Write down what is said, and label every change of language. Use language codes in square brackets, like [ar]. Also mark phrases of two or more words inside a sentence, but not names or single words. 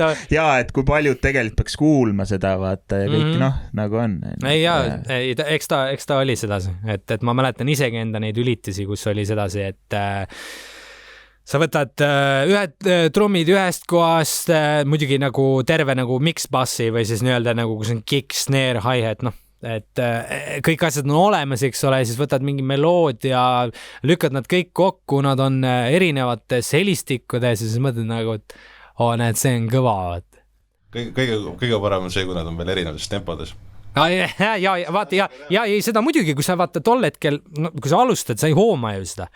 [et] Ja, et kui paljud tegelikult peaks kuulma seda, vaata, ja kõik, nagu on. Eks ta oli sedasi, et ma mäletan isegi enda neid ülitisi, kus oli sedasi, et sa võtad ühed trummid ühest kohast, muidugi nagu terve nagu mix-bassi või siis nii-öelda nagu, kus on kick, snare, hi-hat, et kõik asjad on olemas, eks ole, siis võtad mingi meloodia, lükkad nad kõik kokku, nad on erinevates helistikkudes ja siis mõtled nagu, et näed, see on kõva. Kõige parem on see, kui nad on veel erinevates tempodes. Vaata, seda muidugi, kui sa vaata tol hetkel, kui sa alustad, sa ei hooma ju seda.